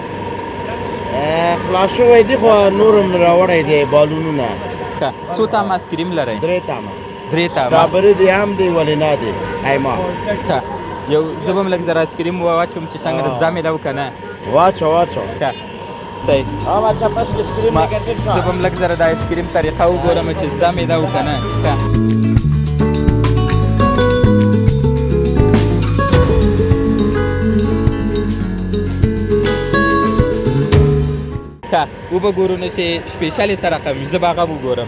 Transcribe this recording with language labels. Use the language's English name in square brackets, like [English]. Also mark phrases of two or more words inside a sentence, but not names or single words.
[Pashto] خلاص شوی دی خو نور هم راوړی دی بالونونه. ښه. څو تامه آیسکریم لرئ؟ 3 تامه. 3 تامه. سټرابري دی هم دی، ولې نه دی؟ ایما. ښه. یو زه به هم لږ زر آیسکریم واچوم چې څنګه د زده مې ده که نه؟ واچو. ښه. صحیح. [Persian] بچه پس آیسکریم نگرده [Pashto] زه به هم لږ زره د آیسکریم طریقه وګورم چې زده مې ده که نه. ښه. ښه. وبه نو چې سپیشل یې څه رقم وي، زه به هغه وګورم.